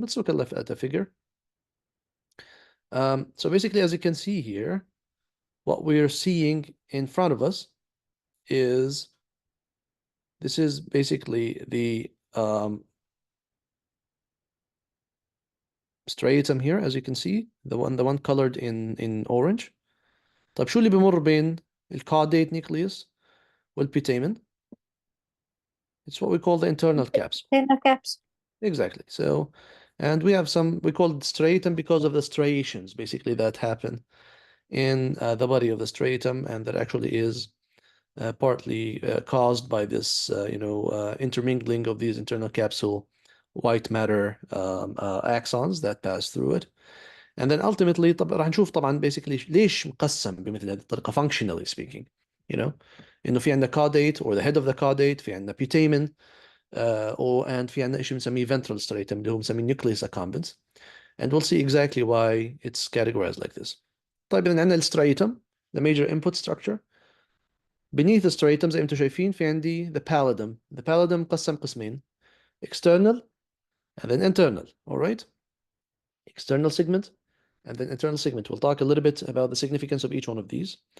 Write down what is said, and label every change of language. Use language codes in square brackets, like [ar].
[en] Let's look at the figure. So basically, as you can see here, what we're seeing in front of us is this is basically the striatum here, as you can see, the one colored in orange. [ar] طيب شو اللي بمر بين الcaudate nucleus والputamen? [en] It's what we call the internal capsule. Internal capsule. Exactly. So, and we have we call it striatum because of the striations basically that happen in the body of the striatum, and that actually is partly caused by this, intermingling of these internal capsule white matter axons that pass through it. And then ultimately [ar] راح نشوف طبعا [en] basically [ar] ليش مقسم بمثل هذه الطريقة [en] functionally speaking, [ar] إنه في عندنا [en] caudate or the head of the caudate, [ar] في عندنا [en] putamen, and [ar] في عندنا شيء بنسميه [en] ventral striatum [ar] اللي هو بنسميه [en] nucleus accumbens. And we'll see exactly why it's categorized like this. [ar] طيب إذا عندنا الستريتم, [en] the major input structure. Beneath the striatum [ar] زي ما انتم شايفين في عندي the pallidum. [en] The pallidum [ar] مقسم قسمين, [en] external and then internal. All right? External segment and then internal segment. We'll talk a little bit about the significance of each one of these.